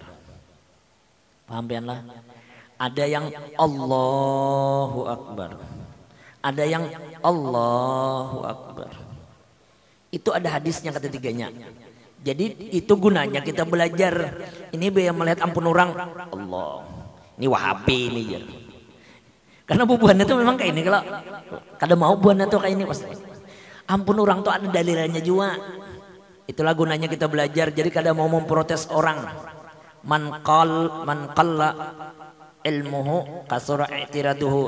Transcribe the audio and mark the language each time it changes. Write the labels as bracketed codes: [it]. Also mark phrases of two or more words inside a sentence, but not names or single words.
[bjn] Paham pian lah? Ada yang [ar] Allahu Akbar. [id] Ada yang [ar] Allahu Akbar. [id] Itu ada hadisnya ketiganya. Jadi itu gunanya kita belajar. Ini biar melihat ampun orang. Allah. Ini Wahabi ini ya. [bjn] Karena bubuhannya tuh memang kayak ini. Kalau kada mau bubuhannya tuh kayak ini pasti. [id] Ampun orang tuh ada dalilnya juga. Itulah gunanya kita belajar. [bjn] Jadi kada mau memprotes orang. [ar] Man qalla ilmuhu kasura i'tiraduhu.